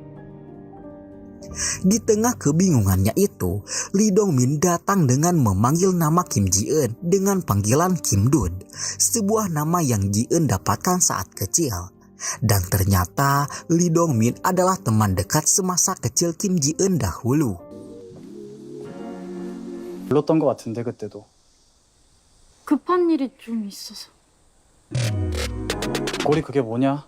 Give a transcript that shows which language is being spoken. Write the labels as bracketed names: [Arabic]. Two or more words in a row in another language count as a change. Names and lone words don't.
[Indonesian] Di tengah kebingungannya itu, Lee Dong-min datang dengan memanggil nama Kim Ji-eun dengan panggilan Kim Dud, sebuah nama yang Ji-eun dapatkan saat kecil. Dan ternyata Lee Dong-min adalah teman dekat semasa kecil Kim Ji-eun dahulu. [Korean] 불렀던 것 같은데 그때도. 급한 일이 좀 있어서. 고리 그게 뭐냐?